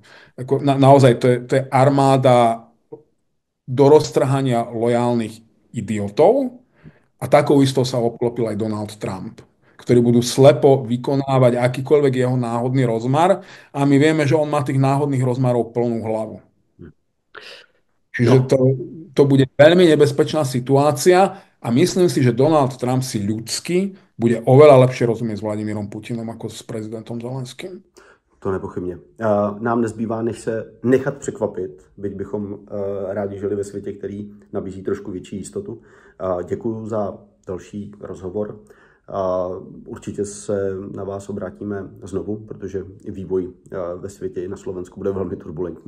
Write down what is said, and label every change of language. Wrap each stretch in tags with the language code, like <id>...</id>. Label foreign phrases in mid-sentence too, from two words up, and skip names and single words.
<sk>Naozaj to je armáda do roztrhania lojálnych idiotov a takou istou sa obklopil aj Donald Trump, ktorí budú slepo vykonávať akýkoľvek jeho náhodný rozmar a my vieme, že on má tých náhodných rozmarov plnú hlavu. Čiže to bude veľmi nebezpečná situácia a myslím si, že Donald Trump si ľudsky bude oveľa lepšie rozumieť s Vladimírom Putinom ako s prezidentom Zelenským.</sk> <cs>To nepochybně. Nám nezbývá, než se nechat překvapit, byť bychom rádi žili ve světě, který nabízí trošku větší jistotu. Děkuji za další rozhovor. Určitě se na vás obrátíme znovu, protože vývoj ve světě i na Slovensku bude velmi turbulentní.</cs>